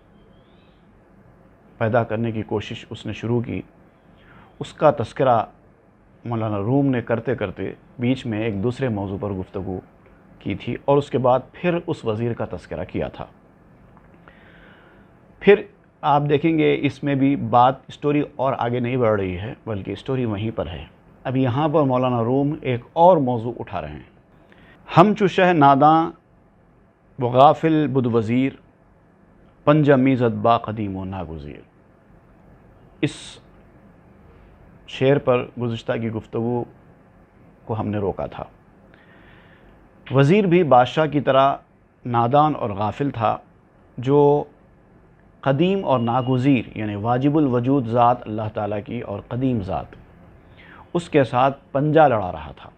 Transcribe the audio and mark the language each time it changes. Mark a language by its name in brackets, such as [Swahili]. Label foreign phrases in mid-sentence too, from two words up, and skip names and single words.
[Urdu] پیدا کرنے کی کوشش اس نے شروع کی، اس کا تذکرہ مولانا روم نے کرتے کرتے بیچ میں ایک دوسرے موضوع پر گفتگو کی تھی اور اس کے بعد پھر اس وزیر کا تذکرہ کیا تھا۔ پھر آپ دیکھیں گے اس میں بھی بات اسٹوری اور آگے نہیں بڑھ رہی ہے بلکہ اسٹوری وہیں پر ہے۔ اب یہاں پر مولانا روم ایک اور موضوع اٹھا رہے ہیں۔ [Persian] ہم چو شہ ناداں و غافل بد وزیر پنجہ میزد با قدیم و ناگزیر۔ [Urdu] اس شعر پر گزشتہ کی گفتگو کو ہم نے روکا تھا۔ وزیر بھی بادشاہ کی طرح نادان اور غافل تھا، جو قدیم اور ناگزیر یعنی واجب الوجود ذات اللہ تعالیٰ کی اور قدیم ذات اس کے ساتھ پنجہ لڑا رہا تھا۔